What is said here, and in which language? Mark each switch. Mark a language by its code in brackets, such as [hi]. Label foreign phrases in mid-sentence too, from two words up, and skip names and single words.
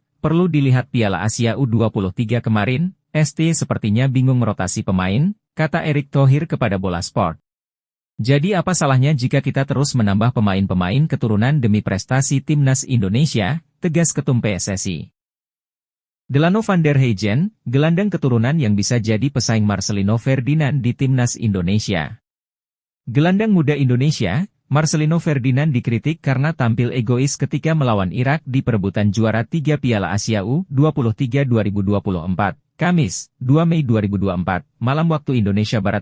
[id] Perlu dilihat Piala Asia U23 kemarin, ST sepertinya bingung merotasi pemain, kata Erick Thohir kepada Bola Sport. Jadi apa salahnya jika kita terus menambah pemain-pemain keturunan demi prestasi timnas Indonesia, tegas ketum PSSI. Delano van der Heijden, gelandang keturunan yang bisa jadi pesaing Marcelino Ferdinand di timnas Indonesia. Gelandang muda Indonesia, Marcelino Ferdinand dikritik karena tampil egois ketika melawan Irak di perebutan juara 3 Piala Asia U23 2024, Kamis, 2 Mei 2024, malam waktu Indonesia Barat.